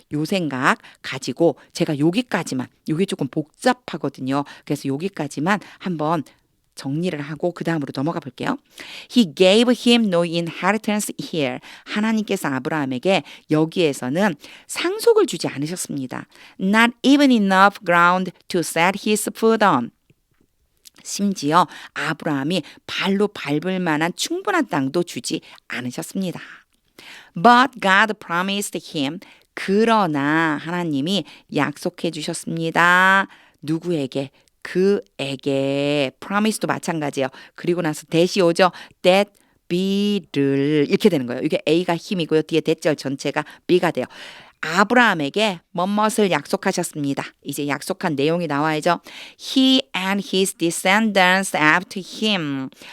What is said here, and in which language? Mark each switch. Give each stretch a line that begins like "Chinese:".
Korean: 요 생각 가지고 제가 여기까지만 요게 조금 복잡하거든요. 그래서 여기까지만 한번 정리를 하고 그 다음으로 넘어가 볼게요.
English: He gave him no inheritance here.
Korean: 하나님께서 아브라함에게 여기에서는 상속을 주지 않으셨습니다.
English: Not even enough ground to set his foot on.
Korean: 심지어 아브라함이 발로 밟을 만한 충분한 땅도 주지 않으셨습니다.
English: But God promised him.
Korean: 그러나 하나님이 약속해 주셨습니다. 누구에게? 그에게 promise도 마찬가지예요. 그리고 나서 that이 오죠. that B를 이렇게 되는 거예요. 이게 A가 힘이고요. 뒤에 대절 전체가 B가 돼요. 아브라함에게 뭐뭇을 약속하셨습니다. 이제 약속한 내용이 나와야죠.
English: He and his descendants after him.